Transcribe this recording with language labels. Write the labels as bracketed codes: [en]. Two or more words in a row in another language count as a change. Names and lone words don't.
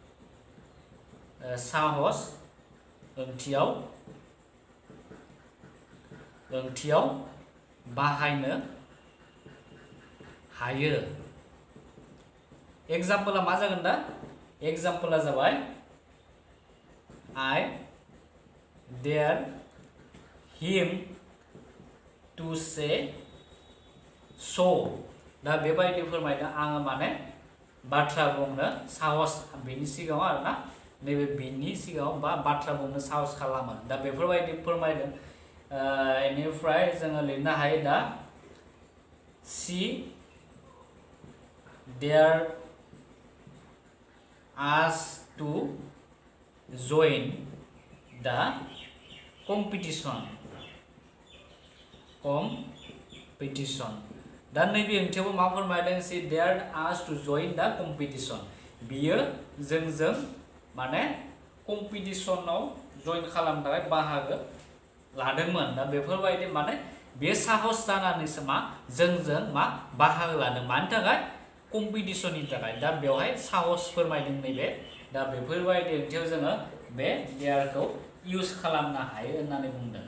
[brx] साहस ओंथियाव बाहायनो हायो एग्जाम्पला मा जागोन दा एग्जाम्पला जाबाय [en] I [brx] dare him to say so दा बेबायदि फोरमायदों आङो माने बाथ्रा बुंनो साहस बेनि सिगाङाव आरोना नैबे बिनि सिगाङाव बा बाथ्रा बुंनो साहस खालामो दा बेफोरबायदि फोरमायदों इनिफ्राय जोङो लिरनो हायो दा she [en] dare us to join the competition [brx] दा नैबे ओंथियावबो मा फोरमायदों [en] she dared us to join the competition [brx] बियो जोंजों माने कम्पिटिशनाव जइन खालामनो थाखाय बाहागो लादोंमोन दा बेफोरबायदि माने बे साहस जानानैसो मा जोंजों मा बाहागो लादों मानि थाखाय कम्पिटिशननि थाखाय दा बेवहाय साहस फोरमायदों नैबे दा बेफोरबायदि ओंथियाव जोङो बे डेयारखौ इउज खालामनो हायो होननानै बुंदों